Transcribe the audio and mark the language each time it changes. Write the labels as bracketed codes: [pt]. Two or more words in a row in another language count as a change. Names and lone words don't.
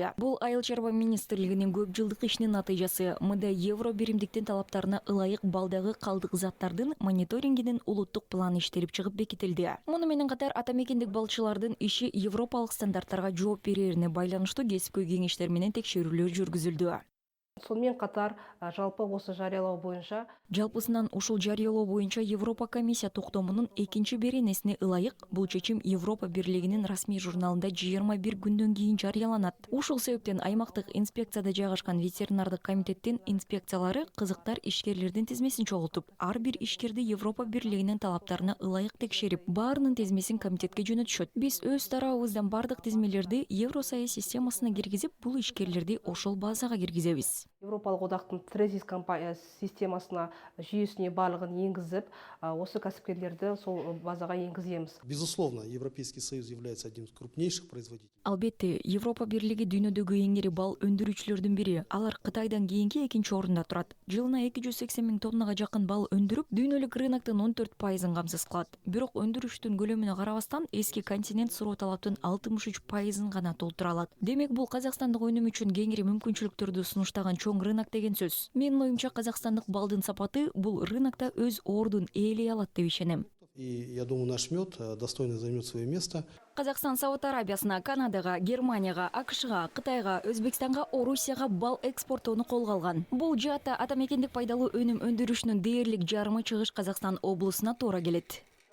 [ky] Бул Айыл чарба министрлигинин көп жылдык ишинин натыйжасы. Мында евро биримдиктин талаптарына ылайык балдагы калдык заттардын мониторингинин улуттук планы иштелип чыгып бекитилди. Муну менен катар атамекендик балчылардын иши европалык стандарттарга жооп берерине байланыштуу кесипкөй кеңештер менен текшерүүлөр жүргүзүлдү. [kk] Сонымен қатар жалпы осы жариялау бойынша [ky] Жалпысынан ушул жарыялоо боюнча Европа комиссия токтомунун экинчи беренесине ылайык бул чечим Европа бирлигинин расмий журналында 21 күндөн кийин жарыяланат. Ушул себептен аймактык инспекцияда жайгашкан ветеринардык комитеттин инспекциялары кызыктар ишкерлердин тизмесин чогултуп, ар бир ишкерди Европа бирлигинин талаптарына ылайык текшерип, баарынын тизмесин комитетке жөнөтүшөт. Биз өз тарабыбыздан бардык тизмелерди Евросоюз системасына киргизип, бул ишкерлерди ошол базага киргизебиз. [kk] Европалық одақтың Трезис системасына жүйесіне барлығын енгізіп, осы кәсіпкерлерді сол базаға енгіземіз. [ru] Безусловно, Европейский Союз является одним из крупнейших производителей. [ky] Албетте, Европа бирлиги дүйнөдөгү эң ири бал өндүрүүчүлөрдүн бири. Алар Кытайдан кийинки экинчи орунда турат. Жылына 280 000 тоннага жакын бал өндүрүп, дүйнөлүк рыноктун 14%-ын камсыз кылат. Бирок өндүрүштүн көлөмүнө карабастан, эски континент суроо талаптын 63%-ын гана толтура алат. Демек, бул казакстандык өнүм үчүн кеңири мүмкүнчүлүктөрдү сунуштаган чоң рынок деген сөз. Менин оюмча, казакстандык балдын сапаты бул рынокто өз ордун ээлей алат деп ишенем. [ru] И я думаю, наш мед достойно займет свое место. [ky] Казакстан Сауд Арабиясына, Канадага, Германияга, АКШга, Кытайга, Өзбекстанга, Орусияга бал экспорттоону колго алган. Бул жаатта атамекендик пайдалуу өнүм өндүрүшүнүн дээрлик жарымы чыгыш Казакстан облусуна туура келет.